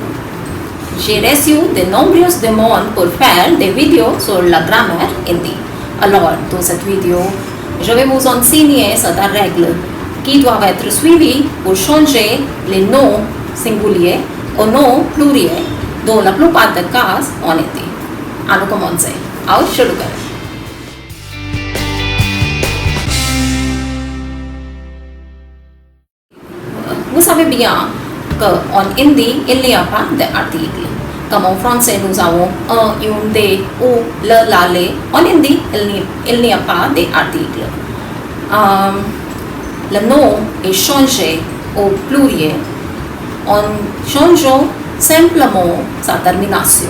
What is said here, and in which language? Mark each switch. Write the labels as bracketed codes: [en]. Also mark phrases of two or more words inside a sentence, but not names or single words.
[fr] J'ai reçu de nombreuses demandes pour faire des vidéos sur la grammaire hindi. Alors, dans cette vidéo, je vais vous enseigner cette règle qui doivent être suivies pour changer les noms singuliers aux noms pluriels dans la plupart des cas en hindi. Allons commencer. [hi] आओ शुरू करें. [fr] Vous savez bien qu'en hindi, il n'y a pas d'article. Comme en français, nous avons un, une, des, ou, le, la, les. En hindi, il n'y a pas d'article. Le nom est changé au pluriel en changeant simplement sa termination.